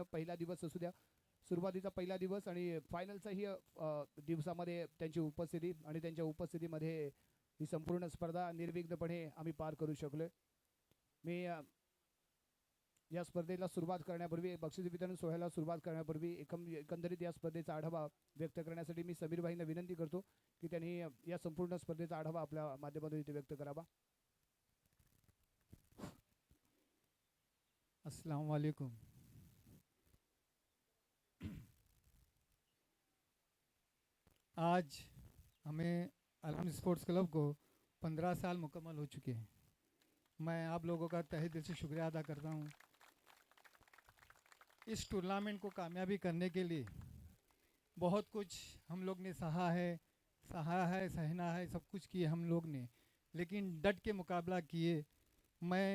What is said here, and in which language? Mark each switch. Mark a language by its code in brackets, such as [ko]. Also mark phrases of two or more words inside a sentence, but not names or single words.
[mr] पहिला दिवस असू द्या, सुरुवातीचा पहिला दिवस आणि फायनलचाही दिवसामध्ये त्यांची उपस्थिती आणि त्यांच्या उपस्थितीमध्ये ही संपूर्ण स्पर्धा निर्विघ्नपणे आम्ही पार करू शकलोय. मी या स्पर्धेला सुरुवात करण्यापूर्वी, बक्षीस वितरण सोहळ्याला सुरुवात करण्यापूर्वी एकंदरीत या स्पर्धेचा आढावा व्यक्त करण्यासाठी मी समीर भाईंना विनंती करतो की त्यांनी या संपूर्ण स्पर्धेचा आढावा आपल्या माध्यमातून इथे व्यक्त करावा. [ar] السلام عليكم. [hi] आज हमें अलम स्पोर्ट्स क्लब को 15 साल मुकम्मल हो चुके हैं. मैं आप लोगों का तहे दिल से शुक्रिया अदा करता हूँ. इस टूर्नामेंट को कामयाबी करने के लिए बहुत कुछ हम लोग ने सहा है, सहना है, सब कुछ किए हम लोग ने, लेकिन डट के मुकाबला किए.